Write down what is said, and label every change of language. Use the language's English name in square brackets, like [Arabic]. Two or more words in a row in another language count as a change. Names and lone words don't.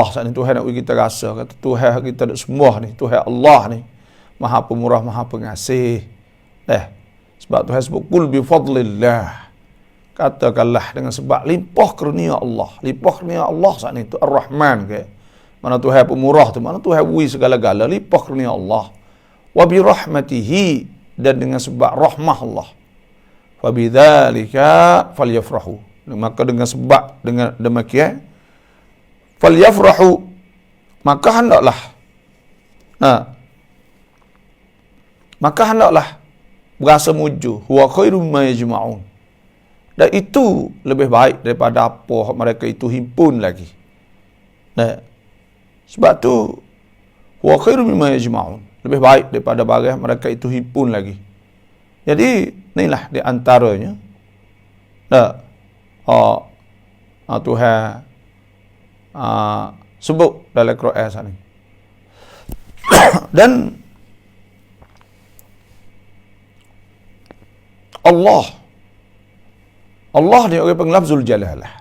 [Malay] Saat ni Tuhan nak beri kita rasa, kata Tuhan kita nak sembah ni, Tuhan Allah ni Maha Pemurah, Maha Pengasih. Sebab Tuhan sebut [Arabic] قل بفضل الله. [Malay] Katakanlah dengan sebab limpah kurnia Allah. Limpah kurnia Allah saat ni tu Ar-Rahman ke. Mana Tuhan Pemurah tu, mana Tuhan beri segala-gala, limpah kurnia Allah. [Arabic] وبرحمته, [Malay] dan dengan sebab rahmah Allah. [Arabic] فبذلك فليفرحوا. [Malay] Maka dengan sebab dengan demikian falyafrahu, maka hendaklah berasa muju. [Arabic] هو خير مما يجمعون. [Malay] Dan itu lebih baik daripada apa mereka itu himpun lagi. Sebab tu [Arabic] هو خير مما يجمعون, [Malay] lebih baik daripada barang mereka itu himpun lagi. Jadi inilah di antaranya Tuhan sebut dalam Quran sana. Dan Allah ni orang panggil [Arabic] لفظ الجلالة.